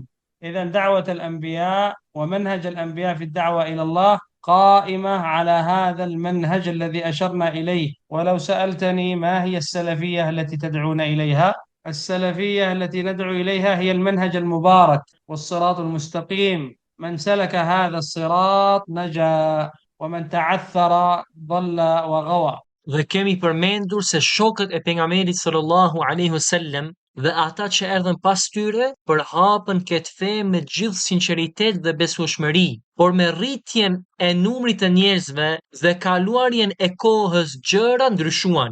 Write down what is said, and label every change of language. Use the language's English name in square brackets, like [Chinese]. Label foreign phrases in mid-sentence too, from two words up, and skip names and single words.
[Arabic] إذا دعوة الأنبياء ومنهج الأنبياء في الدعوة إلى الله قائمة على هذا المنهج الذي أشرنا إليه. ولو سألتني ما هي السلفية التي تدعون إليها؟ السلفية التي ندعو إليها هي المنهج المبارك والصراط المستقيم، من سلك هذا الصراط نجا ومن تعثر ضل وغوى. [Albanian] Dhe kemi përmendur se shokët e pejgamberit [Arabic] صلى الله عليه وسلم [Albanian] dhe ata që erdhën pas tyre përhapën këtë fe me gjithë sinqeritet dhe besueshmëri, por me rritjen e numrit të njerëzve dhe kaluarjen e kohës gjëra ndryshuan.